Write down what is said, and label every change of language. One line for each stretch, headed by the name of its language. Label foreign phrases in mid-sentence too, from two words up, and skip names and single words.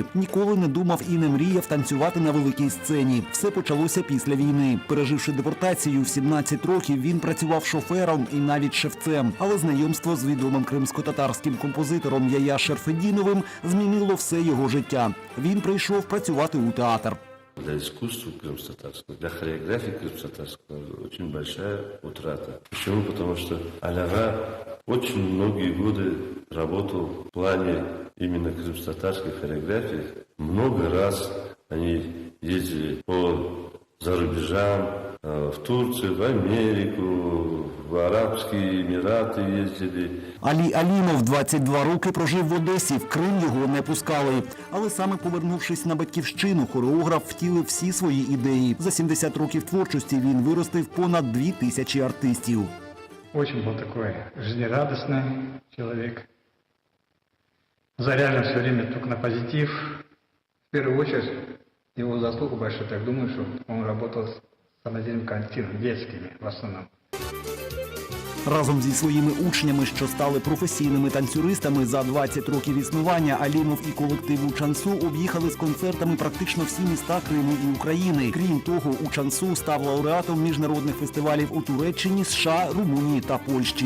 Ukrainian: Ніколи не думав і не мріяв танцювати на великій сцені. Все почалося після війни. Переживши депортацію в 17 років, він працював шофером і навіть шевцем. Але знайомство з відомим кримсько-татарським композитором Яя Шерфедіновим змінило все його життя. Він прийшов працювати у театр.
Russian: Для искусства крымско-татарского, для хореографии крымско-татарского очень большая утрата. Почему? Потому что Аляга очень многие годы работал в плане именно крымско-татарской хореографии. Много раз они ездили по зарубежам, в Турцию, в Америку, в Арабские Эмираты ездили.
Ukrainian: Алі Алімов 22 роки прожив в Одесі, в Крим його не пускали. Але саме повернувшись на батьківщину, хореограф втілив всі свої ідеї. За 70 років творчості він виростив понад 2000 артистів.
Russian: Очень был такой жизнерадостный человек. Заряжен все время только на позитив. В первую очередь, его заслуга большая, так думаю, что он работал с самодельным коллективом, детскими в основном.
Ukrainian: Разом зі своїми учнями, що стали професійними танцюристами, за 20 років існування Алімов і колектив «Учансу» об'їхали з концертами практично всі міста Криму і України. Крім того, «Учансу» став лауреатом міжнародних фестивалів у Туреччині, США, Румунії та Польщі.